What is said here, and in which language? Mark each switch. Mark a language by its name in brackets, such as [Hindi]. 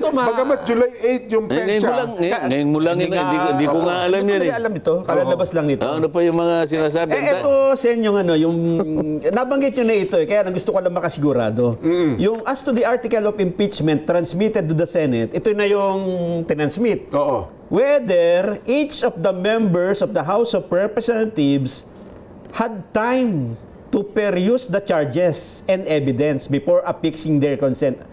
[Filipino] Bagamat July 8 yung pensa. Ngayon mo lang hindi ko nga alam yan. Hindi alam ito. Kalalabas lang nito. Ano pa yung mga sinasabi? Ito, Sen, yung nabanggit nyo na ito kaya gusto ko lang makasigurado. Yung [English] as to the article of impeachment transmitted to the Senate, [Filipino] ito na yung tinansmit. [English] Whether each of the members of the House of Representatives had time to peruse the charges and evidence before affixing their consent.